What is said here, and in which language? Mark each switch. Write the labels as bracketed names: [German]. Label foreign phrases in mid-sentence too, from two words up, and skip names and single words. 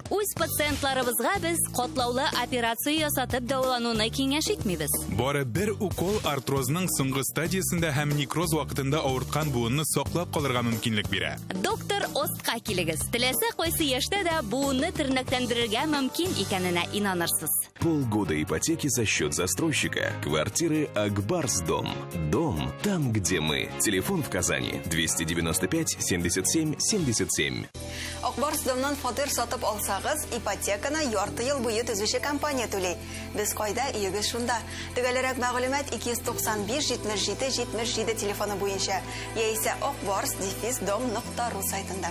[Tatar] Үз пациентларыбызга без катлаулы операция ясатып дәвалануны киңәш итмибез. Бары бер укол артрозның соңгы стадиясендә һәм некроз вакытында авырткан буынны саклап калырга мөмкинлек бирә. Доктор Остка килегез. Теләсә кайсы яшьтә дә буынны тернәкләндерергә мөмкин икәненә инанырсыз. [Russian] Полгода ипотеки за счет застройщика. Квартиры Акбарсдом. Дом там, где мы. Телефон в Казани 295 77 77. [Tatar] Акбарсдомнан фатир сатып алсагыз, ипотеканы ярты ел буе төзүче компания түләй. Без кайда иегез шунда. Төгәлрәк мәгълүмат 295 77 77 телефоны буенча яисә akbars-dom.ru сайтында.